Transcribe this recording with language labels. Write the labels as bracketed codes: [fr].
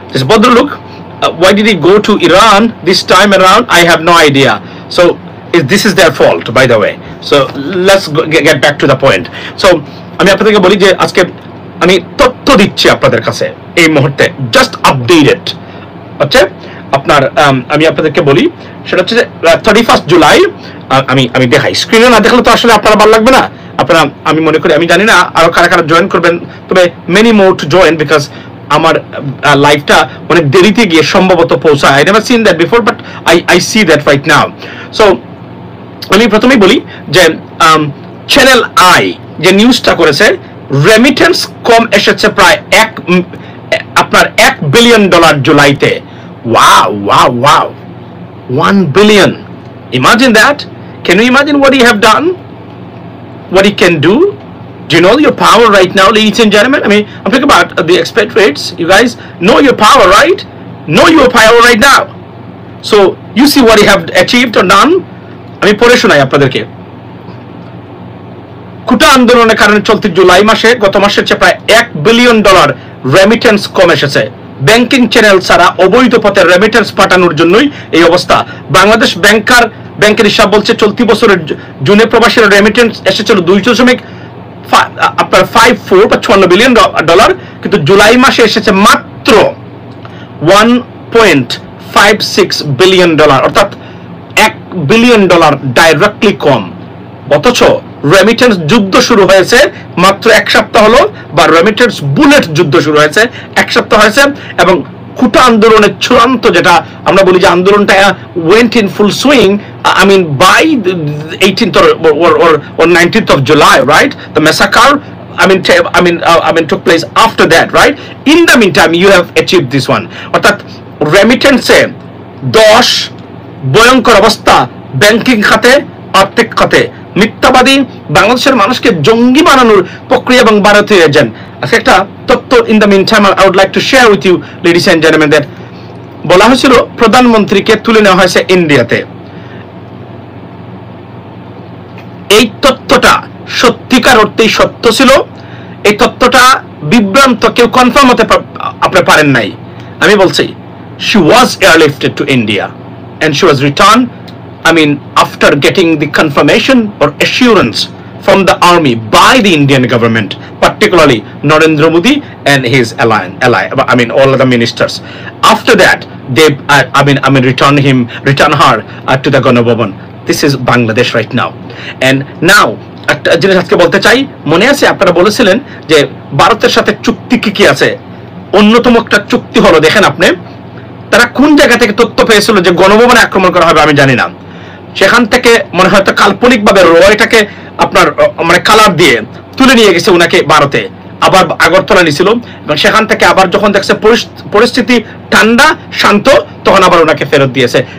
[en] ভদ্রলোক, why did he go to Iran this time around? I have no idea. So this is their fault, by the way. So let's get back to the point. [bn] So আমি আপনাদেরকে বলি যে আজকে আমি তথ্য দিচ্ছি আপনাদের কাছে এই মুহূর্তে, জাস্ট আপডেটেড হচ্ছে আপনার। আমি আপনাদেরকে বলি সেটা হচ্ছে যে 31 জুলাই আমি দেখাই, স্ক্রিনে না দেখলে তো আসলে আপনারা ভালো লাগবে না। আপনারা, আমি মনে করি, আমি জানি না আরো কারা কারা জয়েন করবেন, তবে [en] many more to join, [bn] because আমার লাইভটা অনেক দেরিতে গিয়ে সম্ভবত পৌঁছায়। [en] I never seen that before, but I see that right now. [bn] So আমি প্রথমেই বলি যে চ্যানেল আই যে নিউজটা করেছে, রেমিটেন্স কম এসেছে প্রায় আপনার $1 বিলিয়ন জুলাইতে। [en] Wow, wow, wow. 1 billion. Imagine that. Can you imagine what he have done? What he can do? Do you know your power right now, ladies and gentlemen? I mean, I'm talking about the expect rates. You guys know your power, right? Know your power right now. So, you see what he have achieved or done? [bn] আমি পড়ে শোনাই আপনাদেরকে। কুটা আন্দোলনের কারণে চলতি জুলাই মাসে গত মাসের চেয়ে প্রায় $1 বিলিয়ন রেমিটেন্স কম এসেছে। ব্যাংকিং চ্যানেল ছাড়া অবৈধ পথে রেমিটেন্স পাঠানোর জন্যই এই অবস্থা। বাংলাদেশ ব্যাংকের হিসাব বলছে চলতি বছরের জুনে প্রবাসীর রেমিটেন্স এসেছিল $2.54 বিলিয়ন, কিন্তু জুলাই মাসে এসেছে মাত্র $1.56 বিলিয়ন, অর্থাৎ $1 বিলিয়ন ডাইরেক্টলি কম। অথচ রেমিটেন্স যুদ্ধ শুরু হয়েছে মাত্র 1 সপ্তাহ হলো, বা রেমিটেন্স বুলেট যুদ্ধ শুরু হয়েছে 1 সপ্তাহ হয়েছে, এবং কুটা আন্দোলনের চূড়ান্ত যেটা আমরা বলি যে আন্দোলনটা [en] Went in full swing, I mean by the 18th or 19th of July, right? The massacre, I mean took place after that, right? In the meantime, you have achieved this one. [bn] অর্থাৎ রেমিটেন্সে 10 ভয়ঙ্কর অবস্থা, banking খাতে, আর্থিক খাতে, মিথ্যাবাদী বাংলাদেশের মানুষকে জঙ্গি বানানোর প্রক্রিয়া এবং ভারতীয় এজেন্ট। আজকে একটা তথ্য [en] in the meantime I would like to share with you, ladies and gentleman, that [bn] বলা হয়েছিল প্রধানমন্ত্রীকে তুলে নেওয়া হয়েছে ইন্ডিয়াতে। এই তথ্যটা সত্যিকার অর্থেই সত্য ছিল। এই তথ্যটা বিভ্রান্ত, কেউ কনফার্ম হতে আপনি পারেন নাই। আমি বলছি, [en] she was airlifted to India and she was returned, I mean, after getting the confirmation or assurance from the army by the Indian government, particularly Narendra Modi and his ally, I mean all of the ministers. After that, they, I mean return her to the Ganabhavan. This is Bangladesh right now. And now, [bn] একটা জিনিস আজকে বলতে চাই, মনে আছে আপনারা বলেছিলেন যে ভারতের সাথে চুক্তি কি আছে? অন্যতম একটা চুক্তি হলো, দেখেন আপনি, তারা কোন জায়গা থেকে তথ্য পেয়েছিল যে গণভবনে আক্রমণ করা হবে আমি জানি না, সেখান থেকে মনে হয়তো কাল্পনিকভাবে রয়টাকে আপনার মানে কালার দিয়ে তুলে নিয়ে গেছে উনাকে ভারতে, আবার আগরতলা নিয়েছিল, এবং সেখান থেকে আবার যখন দেখছে পরিস্থিতি ঠান্ডা শান্ত, তখন আবার ওনাকে ফেরত দিয়েছে।